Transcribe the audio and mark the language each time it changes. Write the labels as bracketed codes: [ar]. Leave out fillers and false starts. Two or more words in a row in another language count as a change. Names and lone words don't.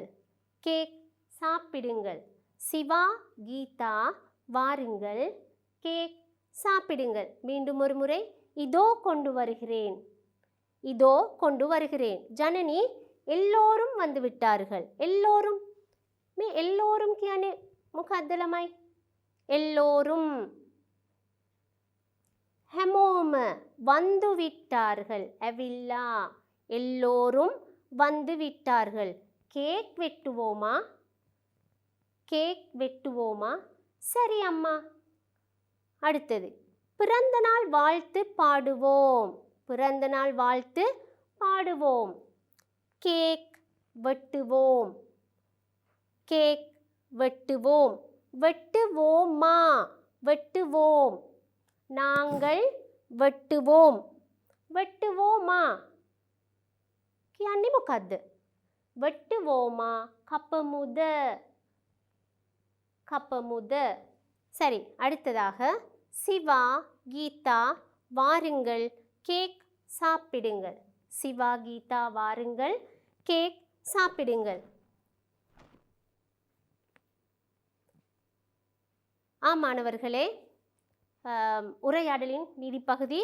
[ta] கேக் சாப்பிடுங்கள். சிவா கீதா வாருங்கள். கேக் சாப்பிடுங்கள். மீண்டும் ஒரு முறை. இதோ கொண்டு வருகிறேன். இதோ கொண்டு வருகிறேன். ஜனனி எல்லோரும் வந்து விட்டார்கள். எல்லோரும் எல்லோரும் [si] කියන්නේ මොකක්ද ළමයි? [ta] எல்லோரும். හැමෝම வந்து விட்டார்கள். ඇවිල්ලා. எல்லோரும் வந்து விட்டார்கள். கேக் வெட்டுவோமா? கேக் வெட்டுவோமா? சரி அம்மா. அடுத்தது பிறந்தநாள் வாழ்த்து பாடுவோம். பிறந்தநாள் வாழ்த்து பாடுவோம். கேக் வெட்டுவோம். கேக் வெட்டுவோம். வெட்டுவோமா? வெட்டுவோம். நாங்கள் வெட்டுவோம். வெட்டுவோமா [si] කියන්නේ මොකද්ද? [ta] வெட்டுவோமா? [si] කපමුද. කපමුද. [ta] சரி, அடுத்ததாக சிவா கீதா வாருங்கள். கேக் சாப்பிடுங்கள். சிவா கீதா வாருங்கள். கேக் சாப்பிடுங்கள். மாணவர்களே, உரையாடலின் நீதிப்பகுதி.